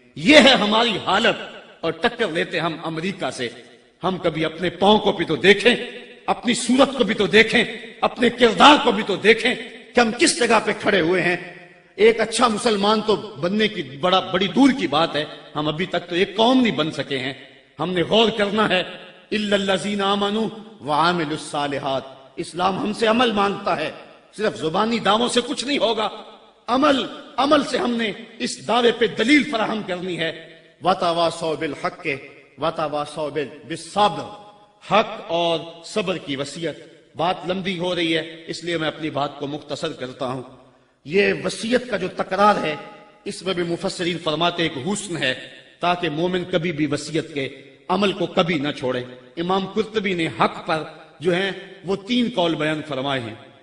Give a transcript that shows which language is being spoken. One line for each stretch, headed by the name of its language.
Urdu: یہ ہے ہماری حالت, اور ٹکر لیتے ہم امریکہ سے. ہم کبھی اپنے پاؤں کو بھی تو دیکھیں, اپنی صورت کو بھی تو دیکھیں, اپنے کردار کو بھی تو دیکھیں کہ ہم کس جگہ پہ کھڑے ہوئے ہیں. ایک اچھا مسلمان تو بننے کی بڑی دور کی بات ہے, ہم ابھی تک تو ایک قوم نہیں بن سکے ہیں. ہم نے غور کرنا ہے.
Arabic: الا الذین آمنوا وعملوا الصالحات.
Urdu: اسلام ہم سے عمل مانگتا ہے, صرف زبانی دعووں سے کچھ نہیں ہوگا. عمل سے ہم نے اس دعوے پہ دلیل فراہم کرنی ہے.
Arabic: وتواصوا بالحق وتواصوا بالصبر.
Urdu: حق اور صبر کی وصیت. بات لمبی ہو رہی ہے اس لیے میں اپنی بات کو مختصر کرتا ہوں. یہ وصیت کا جو تکرار ہے اس میں بھی مفسرین فرماتے ایک حسن ہے تاکہ مومن کبھی بھی وصیت کے عمل کو کبھی نہ چھوڑے. امام قرطبی نے حق پر جو ہیں وہ 3 قول بیان فرمائے ہیں.